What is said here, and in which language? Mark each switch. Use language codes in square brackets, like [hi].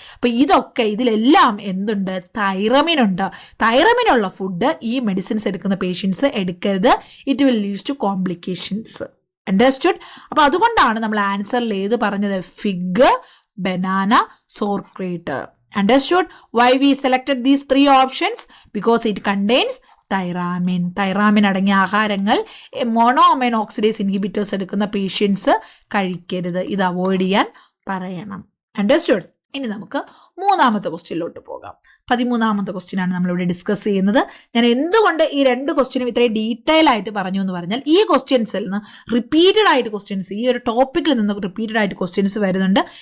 [ml] അപ്പൊ ഇതൊക്കെ ഇതിലെല്ലാം എന്തുണ്ട്? തൈറമിൻ ഉണ്ട്. തൈറമിനുള്ള ഫുഡ് ഈ മെഡിസിൻസ് എടുക്കുന്ന പേഷ്യൻസ് എടുക്കരുത്. [en] It will lead to complications. Understood? [ml] അപ്പൊ അതുകൊണ്ടാണ് നമ്മൾ ആൻസറിൽ ഏത് പറഞ്ഞത്? [en] Fig, banana, sauerkraut. Understood? Why we selected these 3 options? Because it contains tyramine. [ml] Tyramine അടങ്ങിയ ആഹാരങ്ങൾ മോണോഅമൈൻ ഓക്സിഡേസ് ഇൻഹിബിറ്റേഴ്സ് എടുക്കുന്ന പേഷ്യൻസ് കഴിക്കരുത്. ഇത് അവോയ്ഡ് ചെയ്യാൻ പറയണം. അണ്ടർസ്റ്റുഡ്? ഇനി നമുക്ക് മൂന്നാമത്തെ ക്വസ്റ്റ്യനിലോട്ട് പോകാം. 13ാമത്തെ ക്വസ്റ്റ്യനാണ് നമ്മളിവിടെ ഡിസ്കസ് ചെയ്യുന്നത്. ഞാൻ എന്തുകൊണ്ട് ഈ 2 ക്വസ്റ്റ്യനും ഇത്രയും ഡീറ്റെയിൽ ആയിട്ട് പറഞ്ഞു എന്ന് പറഞ്ഞാൽ, ഈ ക്വസ്റ്റ്യൻസിൽ നിന്ന് റിപ്പീറ്റഡ് ആയിട്ട് ക്വസ്റ്റ്യൻസ്, ഈ ഒരു ടോപ്പിക്കിൽ നിന്ന് റിപ്പീറ്റഡ് ആയിട്ട് ക്വസ്റ്റ്യൻസ് വരുന്നുണ്ട്.